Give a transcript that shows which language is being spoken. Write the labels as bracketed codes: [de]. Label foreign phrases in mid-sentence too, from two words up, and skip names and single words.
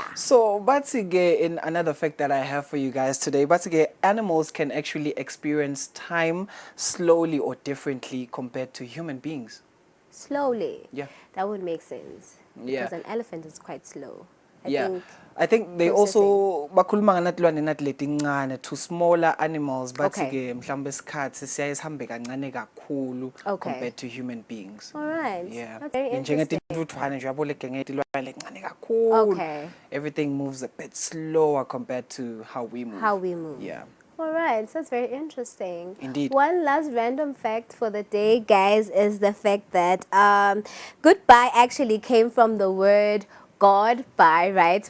[en] So, Batsige, in another fact that I have for you guys today, Batsige, animals can actually experience time slowly or differently compared to human beings. Slowly. Yeah. That would make sense. Yeah. Because an elephant is quite slow. I think they also [ss] bakhuluma nganatilwane nathi letincane [en] to smaller animals bathi Okay. [ss] ke mhlawumbe isikhathi siyaye sihambe kancane kakhulu [en] Okay. compared to human beings. All right. Yeah. That's very interesting. [ss] Njengetintuthwane nje yabo legengetilwane lencane kakhulu. [en] Okay. Everything moves a bit slower compared to how we move. How we move. Yeah. All right, so that's very interesting. Indeed. One last random fact for the day, guys, is the fact that goodbye actually came from the word God bye, right?